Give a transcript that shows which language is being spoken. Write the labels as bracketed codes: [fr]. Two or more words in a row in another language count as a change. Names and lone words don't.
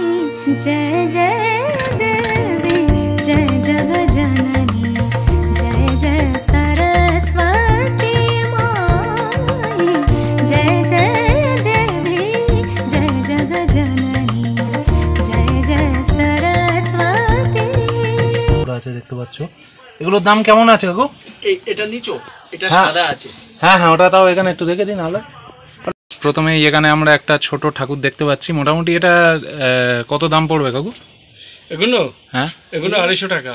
[hi] जय जय देवी जय जग जननी जय जय सरस्वती माई। जय जय देवी जय जग जननी जय जय सरस्वती। [bn] দেখতে পাচ্ছ এগুলোর দাম কেমন আছে কাকু? এটা নিচো, এটা সাদা আছে। হ্যাঁ হ্যাঁ, ওটা তাও এখানে একটু দেখে দিন। হলে প্রথমে এখানে আমরা একটা ছোট ঠাকুর দেখতে পাচ্ছি। মোটামুটি এটা কত দাম পড়বে কাকু? এগুলো হ্যাঁ, এগুলো 250 টাকা।